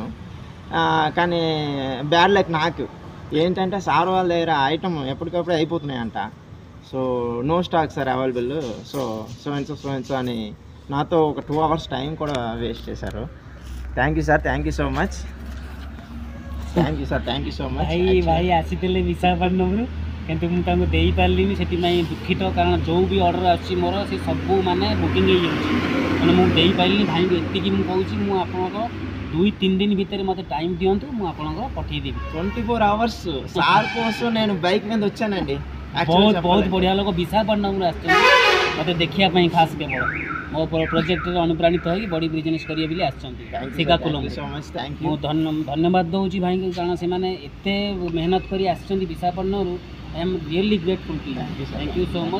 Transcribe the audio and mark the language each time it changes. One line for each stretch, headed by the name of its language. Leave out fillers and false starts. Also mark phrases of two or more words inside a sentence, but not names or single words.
Telugu: కానీ
English: bad luck
Telugu: నాకు ఏంటంటే సార్ వాళ్ళ దగ్గర ఐటెం ఎప్పటికప్పుడు అయిపోతున్నాయంట.
English: so no stock sir available, so so
Telugu: అని నాతో ఒక
English: 2 hours time
Telugu: కూడా వేస్ట్ చేశారు.
English: thank you sir, thank you so much.
Odia: ଭାଇ ଆସିଥିଲେ ବିଶାଖାପାଟନମରୁ, କିନ୍ତୁ ମୁଁ ତାଙ୍କୁ ଦେଇପାରିଲିନି। ସେଥିପାଇଁ ଦୁଃଖିତ, କାରଣ ଯେଉଁ ବି ଅର୍ଡ଼ର ଆସୁଛି ମୋର ସେ ସବୁ ମାନେ ବୁକିଂ ହେଇଯାଉଛି, ମାନେ ମୁଁ ଦେଇପାରିଲିନି। ଭାଇଙ୍କୁ ଏତିକି ମୁଁ କହୁଛି, ମୁଁ ଆପଣଙ୍କ 2-3 ଦିନ ଭିତରେ ମୋତେ ଟାଇମ୍ ଦିଅନ୍ତୁ, ମୁଁ ଆପଣଙ୍କ ପଠାଇଦେବି।
Telugu: 24 hours సార్ కోసం నేను బైక్ మీద వచ్చానండి.
Odia: ବହୁତ ବଢ଼ିଆ ଲୋକ ବିଶାଖାପାଟନମରୁ ଆସିଛନ୍ତି ମୋତେ ଦେଖିବା ପାଇଁ, ଖାସ୍ କେବଳ ମୋ ପ୍ରୋଜେକ୍ଟରେ ଅନୁପ୍ରାଣିତ ହୋଇକି ବଡ଼ି ବିଜନେସ୍ କରିବେ ବୋଲି ଆସିଛନ୍ତି ଶ୍ରୀକାକୁଲମ୍। ମୁଁ ଧନ୍ୟବାଦ ଦେଉଛି ଭାଇଙ୍କୁ, କାରଣ ସେମାନେ ଏତେ ମେହନତ କରି ଆସିଛନ୍ତି ବିଶାଖାପାଟନମରୁ।
English: I am really grateful to you. Thank you so much.